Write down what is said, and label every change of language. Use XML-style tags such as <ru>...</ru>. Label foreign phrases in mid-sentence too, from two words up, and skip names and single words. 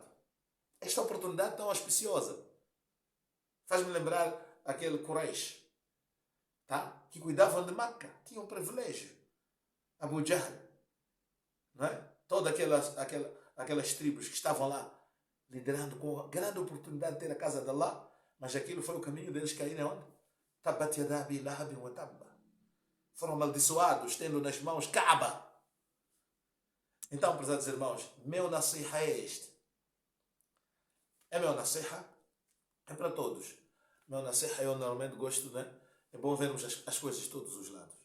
<pt>Esta oportunidade tão auspiciosa faz-me lembrar aquele Quraysh, tá? Que cuidavam de Meca, tinham um privilégio. Abu Jahl, não é? Todas aquelas tribos que estavam lá, liderando com a grande oportunidade de ter a casa de Allah, mas aquilo foi o caminho deles caírem onde?</pt> <ar>تبت يدا أبي لهب وتب.</ar> <pt>Foram amaldiçoados, tendo nas mãos Kaaba. Então, prezados irmãos, meu nasiha é este. É meu nasiha? É para todos. Meu nasiha eu normalmente gosto, né? É bom vermos as coisas de todos os lados.</pt>